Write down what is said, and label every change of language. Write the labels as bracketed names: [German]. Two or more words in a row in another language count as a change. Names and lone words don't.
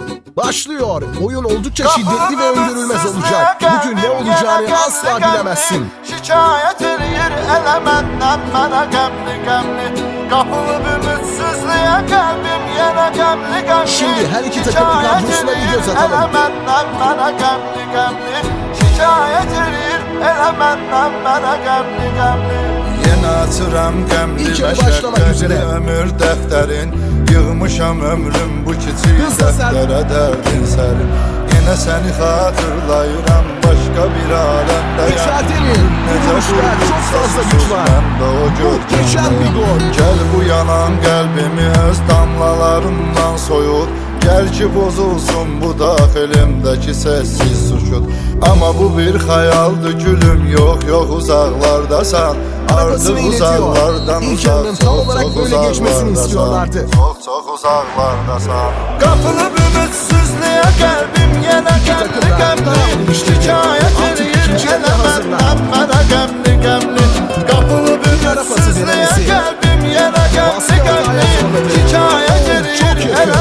[Turkish] Başlıyor. Oyun oldukça şiddetli ve öngörülmez olacak. Bugün ne olacağını asla bilemezsin. [Azerbaijani] Şikayet edir elə məndən mənə qəmli Qapılı ümidsizliyə qəlbim yenə qəmli [Turkish] Şimdi her iki takımın kadrosuna bir göz atalım. [Azerbaijani] Elə məndən mənə qəmli Şikayet edir elə məndən mənə qəmli Yenə açıram qəmli [Turkish] İlk yarı başlamak üzere. [Azerbaijani] Ömür dəftərin Yığmışam ömrüm bu kiçik dəftərə dərdin sərin Yenə səni xatırlayıram başqa bir aləmdəyəm [Turkish] Mücadele, vuruşlar, çok fazla güç var. Muhteşem bir gol. [Azerbaijani] Gel bu yanan qəlbimi öz damlalarından soyur Gel ki bozulsun bu daxilimdəki sessiz sükut Ama bu bir xəyaldır gülüm yok uzaqlardasan Artıq uzaqlardan [Turkish] İlk yarının tam olarak böyle geçmesini istiyorlardı. [Azerbaijani] Çok uzaqlardasan Qapılı ümidsizliyə qəlbim yenə qəmli Şikayət edir yenə məndən mənə qəmli Qapılı ümidsizliyə qəlbim yenə qəmli Şikayət edir yenə